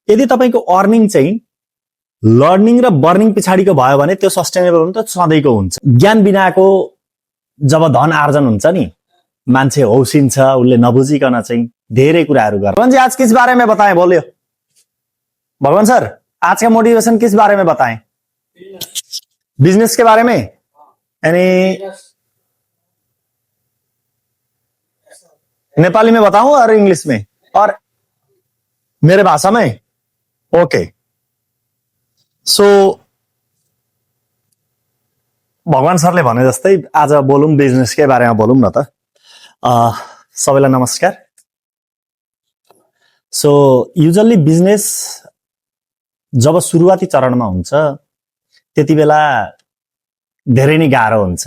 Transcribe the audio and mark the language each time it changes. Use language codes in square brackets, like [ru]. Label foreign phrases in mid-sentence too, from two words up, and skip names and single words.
[ne] यदि तपाईको अर्निङ चाहिँ लर्निङ र बर्निङ पछाडिको भयो भने त्यो सस्टेनेबल हुन्छ, सधैँको हुन्छ। ज्ञान बिनाको जब धन आर्जन हुन्छ नि, मान्छे हौसिन्छ, उसले नबुझिकन चाहिँ धेरै कुराहरू गर्छ। [hi] भगवान जी आज किस बारे में बताएं, बोलियो भगवान सर, आज का मोटिवेशन किस बारे में बताएं? बिजनेस के बारे में, यानी नेपाली में बताऊं और इंग्लिश में और मेरे भाषा में? ओके। [ne] सो भगवान सरले भने जस्तै आज बोलौं बिजनेसकै बारेमा बोलौं न त। सबैलाई नमस्कार। [en] so usually [ne] बिजनेस जब सुरुवाती चरणमा हुन्छ त्यति बेला धेरै नै गाह्रो हुन्छ।